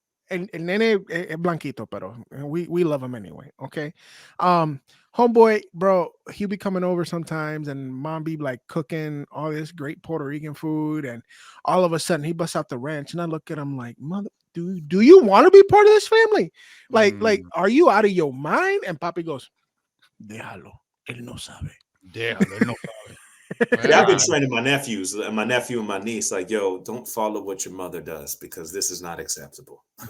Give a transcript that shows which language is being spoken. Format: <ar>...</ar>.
<en>And</en> <es>nene blanquito, pero</es> <en>we love him anyway. Okay. Homeboy, bro, he'll be coming over sometimes and mom be like cooking all this great Puerto Rican food. And all of a sudden he busts out the ranch. And I look at him like, mother, do you want to be part of this family? Like, are you out of your mind? And Papi goes,</en> <es>déjalo, él no sabe. Déjalo, él no sabe.</es> <en>Yeah, I've been training my nephew and my niece, like, yo, don't follow what your mother does because this is not acceptable.</en>